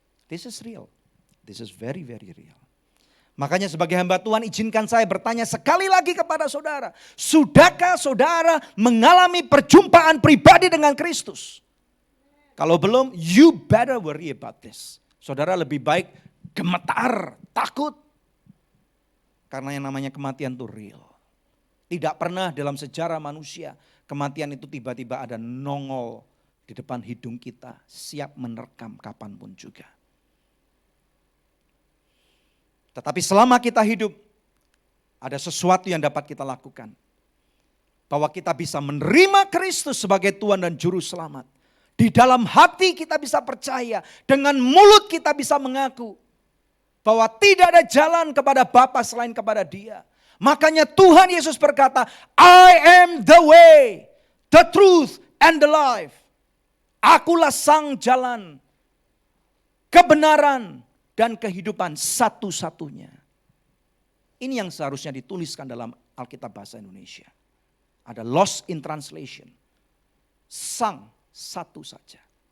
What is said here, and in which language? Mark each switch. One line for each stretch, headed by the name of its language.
English: This is real. This is very, very real.
Indonesian: Makanya sebagai hamba Tuhan izinkan saya bertanya sekali lagi kepada saudara. Sudahkah saudara mengalami perjumpaan pribadi dengan Kristus? Kalau belum,
English: you better worry about this.
Indonesian: Saudara lebih baik gemetar, takut. Karena yang namanya kematian itu real. Tidak pernah dalam sejarah manusia kematian itu tiba-tiba ada nongol di depan hidung kita. Siap menerkam kapanpun juga. Tetapi selama kita hidup, ada sesuatu yang dapat kita lakukan. Bahwa kita bisa menerima Kristus sebagai Tuhan dan Juru Selamat. Di dalam hati kita bisa percaya, dengan mulut kita bisa mengaku. Bahwa tidak ada jalan kepada Bapa selain kepada Dia. Makanya Tuhan Yesus berkata,
English: I am the way, the truth, and the life.
Indonesian: Akulah sang jalan, kebenaran, dan kehidupan satu-satunya. Ini yang seharusnya dituliskan dalam Alkitab Bahasa Indonesia. Ada
English: lost in translation.
Indonesian: Sang satu saja.